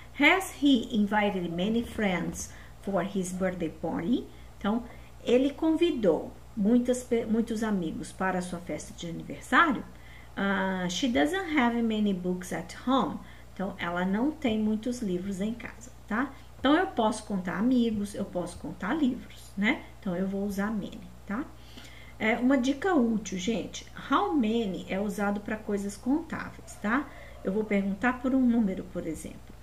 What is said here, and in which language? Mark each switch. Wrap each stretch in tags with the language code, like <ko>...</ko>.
<en>Has he invited many friends for his birthday party?</en> <pt>Então, ele convidou muitos amigos para a sua festa de aniversário.</pt> <en>She doesn't have many books at home.</en> <pt>Então, ela não tem muitos livros em casa, tá? Então, eu posso contar amigos, eu posso contar livros, né? Então, eu vou usar many, tá? Uma dica útil, gente.</pt> <en>How many</en> <pt>é usado para coisas contáveis, tá? Eu vou perguntar por um número, por exemplo.</pt>